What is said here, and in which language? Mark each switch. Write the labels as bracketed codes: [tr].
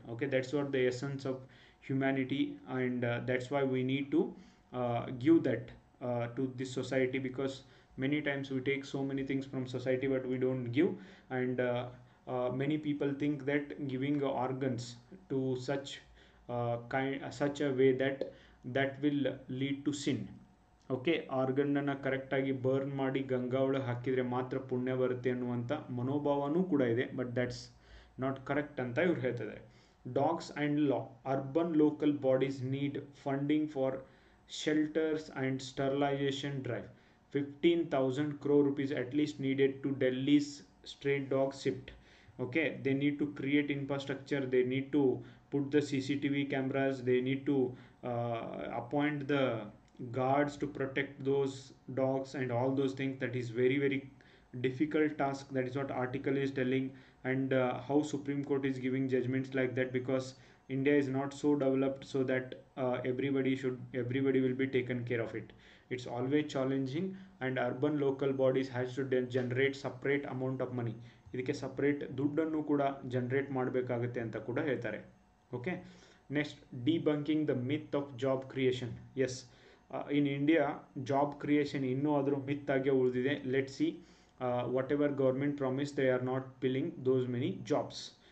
[en] Okay, that's what the essence of humanity, and that's why we need to give that to this society, because many times we take so many things from society but we don't give. And many people think that giving organs to such a way that will lead to sin. [kn] Okay, ಆರ್ಗನ್ನನ್ನು ಕರೆಕ್ಟಾಗಿ burn ಮಾಡಿ ಗಂಗಾ ಒಳಗೆ ಹಾಕಿದರೆ ಮಾತ್ರ ಪುಣ್ಯ ಬರುತ್ತೆ ಅನ್ನುವಂಥ ಮನೋಭಾವನೂ ಕೂಡ ಇದೆ, [en] but that's not correct [kn] ಅಂತ ಇವ್ರು ಹೇಳ್ತಿದ್ದಾರೆ. [en] Dogs and law. Urban local bodies need funding for shelters and sterilization drive. 15,000 crore rupees at least needed to Delhi's stray dog shift. Okay, they need to create infrastructure, they need to put the CCTV cameras, they need to appoint the guards to protect those dogs and all those things. That is very very difficult task. That is what article is telling. And how Supreme Court is giving judgments like that, because India is not so developed so that everybody will be taken care of it. It's always challenging, and urban local bodies has to generate separate amount of money. [kn] ಇದಕ್ಕೆ separate ದುಡ್ಡನ್ನು ಕೂಡ generate ಮಾಡಬೇಕಾಗುತ್ತೆ ಅಂತ ಕೂಡ ಹೇಳ್ತಾರೆ. [en] Okay, next debunking the myth of job creation. [kn] S, in India job creation ಇನ್ನೂ ಆದರೂ ಮಿತ್ ಆಗೇ ಉಳಿದಿದೆ. [en] Let see, what ever government promise they are not filling those many jobs.